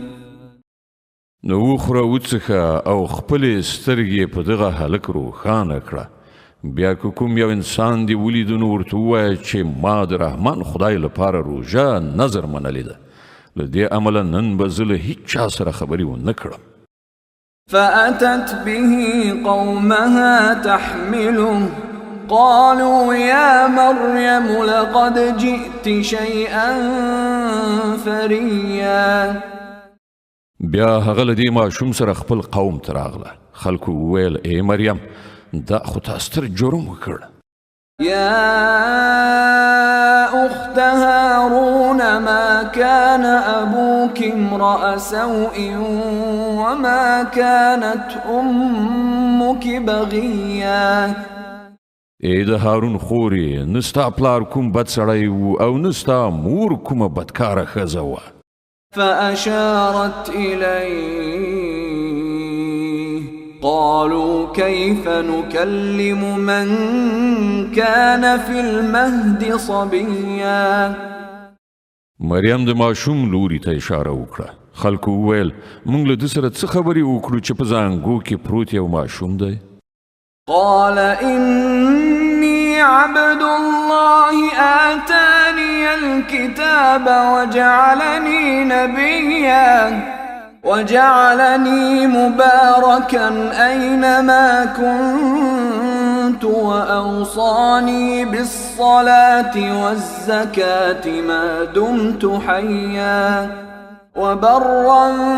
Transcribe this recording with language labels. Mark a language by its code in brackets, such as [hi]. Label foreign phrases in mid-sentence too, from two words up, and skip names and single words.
[ps] نو وخوره وڅښه او خپلې سترګې په دغه هلک روښانه کړه. بیا که کوم یو انسان دې ولیدو نو ورته ووایه چې ما د رحمان خدای لپاره روژه نظر منلې ده. له دې امله نن به زه له هیچ چا سره خبرې ونه کړم. [ar] فأتت به قومها تحمله قالوا يا مريم لقد جئت شيئا فريا. [ps] بیا هغه له دې ماشوم سره خپل قوم ته راغله. خلکو وویل ای مریم دا خو تا ستر جرم وکړ. [ar] يا أخت هارون ما كان أبوك امرأ سوء وما كانت أمك بغيا. [ps] ای د هارون خورې نه ستا پلار کوم بد سړی و او نه ستا مور کومه بدکاره ښځه وه. [ar] فأشارت إليه قالوا كيف نكلم من كان في المهد صبيا. [ps] مریم د ماشوم لوري ته اشاره وکړه. خلکو وویل موږ له ده سره څه خبرې وکړو چې په زانګو کې پروت یو ماشوم دی. [ar] قال إني عبد الله آتاني الكتاب وجعلني نبيا وجعلني مباركا أينما كنت وأوصاني بالصلاة والزكاة ما دمت حيا وبرا